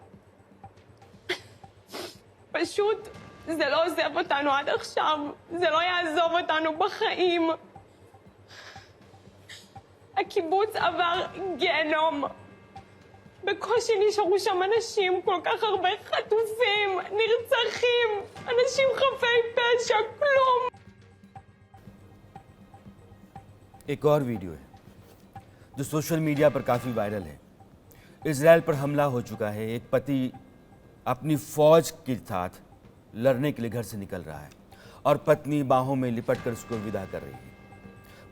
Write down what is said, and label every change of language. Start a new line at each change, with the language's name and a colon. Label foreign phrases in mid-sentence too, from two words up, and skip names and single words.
Hebrew: פשוט זה לא עוזב אותנו עד עכשיו, זה לא יעזוב אותנו בחיים. הקיבוץ עבר גיהנום. בקושי נשארו שם אנשים, כל כך הרבה חטופים, נרצחים, אנשים חפי פשע, כלום.
Hindi: एक और वीडियो है जो
English: social media
Hindi: पर काफ़ी वायरल है। इजराइल पर हमला हो चुका है। एक पति अपनी फौज के साथ लड़ने के लिए घर से निकल रहा है और पत्नी बाहों में लिपट कर उसको विदा कर रही है।